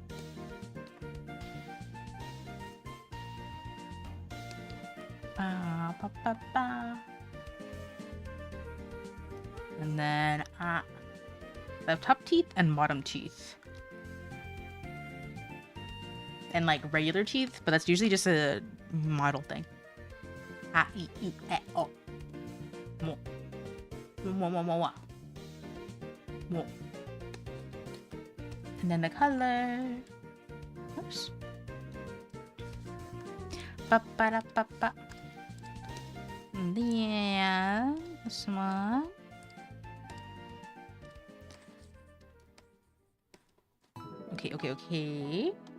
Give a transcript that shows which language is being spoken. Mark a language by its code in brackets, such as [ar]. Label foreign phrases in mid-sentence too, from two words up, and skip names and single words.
[en] And then I have top teeth and bottom teeth. And like regular teeth, but that's usually just a model thing. [ja] A, I, U, E, O. Mo. Mo, mo, mo, mo. Mo. [en] And then the color. Oops. Ba ba da ba ba. Yeah, this one. Okay.